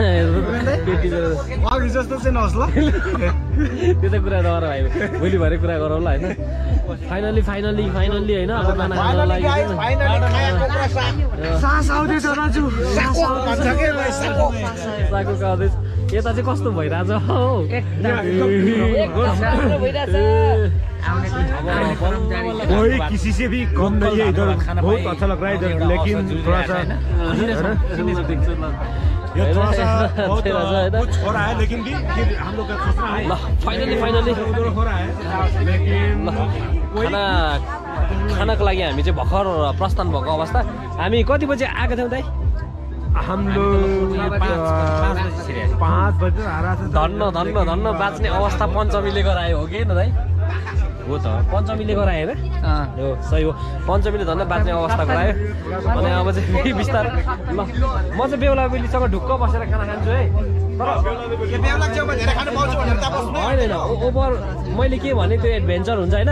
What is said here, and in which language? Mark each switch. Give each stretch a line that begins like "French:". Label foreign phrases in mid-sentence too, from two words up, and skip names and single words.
Nepali: अघि जस्तो चाहिँ नहोस् ल त्यो त कुरा नगर भाइ भोलि भरे कुरा गरौँ ल होइन फाइनल्ली होइन अब खाना खानु लागि सास आउँदैछ दाजु साको आउँदैछ यता चाहिँ कस्तो भइरहेछ हौ
Hindi: कोई किसी से भी कम नहीं है इधर बहुत अच्छा लग रहा है इधर लेकिन थोड़ा सा ये थोड़ा सा बहुत कुछ हो रहा है लेकिन भी फिर हम लोग का सोचना है
Nepali: फाइनल्ली
Hindi: उधर हो रहा है लेकिन
Nepali: खानाको लागि हामी चाहिँ भर्खर प्रस्थान भएको अवस्था हामी कति बजे आएको थियौँ दाइ
Hindi: हम लोग 5 बजे आ रहा था
Nepali: धन्न बाँच्ने अवस्था पञ्चमीले गरायो हो कि न दाइ हो त पञ्चमीले गरायो होइन हो सही हो पञ्चमीले धन्न बाँच्ने अवस्था गरायो अनि अब चाहिँ बिस्तारै ल म चाहिँ बेहुला बेलीसँग ढुक्क बसेर खाना खान्छु है होइन ओभर मैले के भने त्यो एडभेन्चर हुन्छ होइन